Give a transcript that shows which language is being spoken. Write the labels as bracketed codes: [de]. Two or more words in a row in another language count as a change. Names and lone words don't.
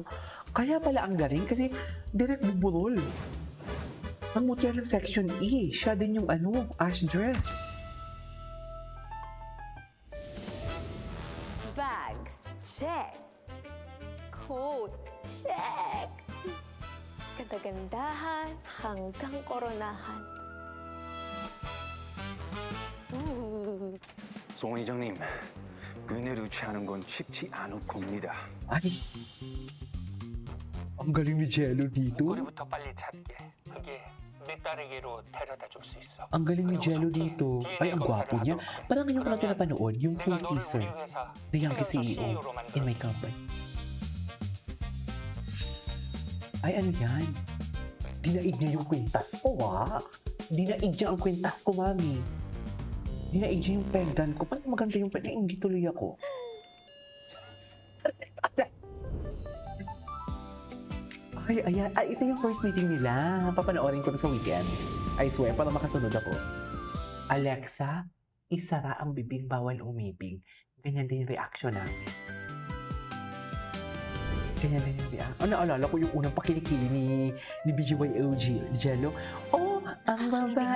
[tl] Kaya pala ang galing kasi Direk bumurol. Ang mutya ng section E, siya din yung ash dress. [en] Bags, check. Coat, check. [tl] Ganda-gandahan hanggang koronahan. [ko] 송 회장님, 은혜를 취하는 건 쉽지 않을 겁니다. [tl] Ay, ang galing ni Jello dito. [ko] 우리부터 빨리 찾게. 그게 밑다리기로 데려다 줄 수 있어. [tl] Ang galing ni Jello dito. Ay, ang gwapo niya. Parang ngayon ko na ito napanood, yung full [ko] 내가 너를 [tl] teaser. [ko] 우리 회사 [en] The youngest [ko] 최연소 [en] CEO [ko] CEO로 [en] in my [ko] 만들어. [tl] company. Ay, ano yan? Dinaig niya yung kwintas ko, Dinaig niya ang kwintas ko, mami. Dinaig niya yung pendant ko. Paano maganda yung pendant? Nainggit tuloy ako. Ay, ayan. Ay, ito yung [en] first meeting [tl] nila. Papanoorin ko to sa weekend. [en] I swear, [tl] para makasunod ako. Alexa, isara ang bibig, bawal umibig. Ganyan din yung reaction namin. Ganyan din yung reaction. Naalala ko yung unang pakilikili ni BGYOG, Jello. Oh, ang babae,